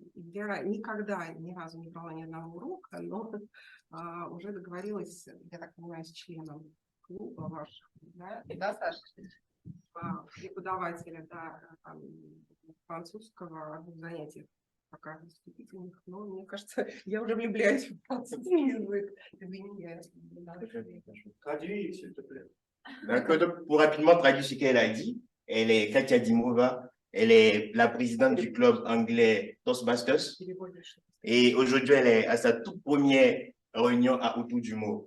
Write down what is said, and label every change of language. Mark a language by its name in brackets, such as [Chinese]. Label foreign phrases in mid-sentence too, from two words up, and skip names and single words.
[Russian] Я никогда ни разу не брала ни одного урока, но уже договорилась, я так понимаю, с членом клуба вашего, да, Саша? Преподавателя, да, французского занятия пока вступительных, но мне кажется, я уже влюбляюсь в французский язык. Извини, я... [French] Traduis, s'il te plaît. Donc, pour rapidement traduire ce qu'elle a dit, elle est Katia Dimova, elle est la présidente du club anglais Toastmasters et aujourd'hui elle est à sa toute première réunion à Autour du mot.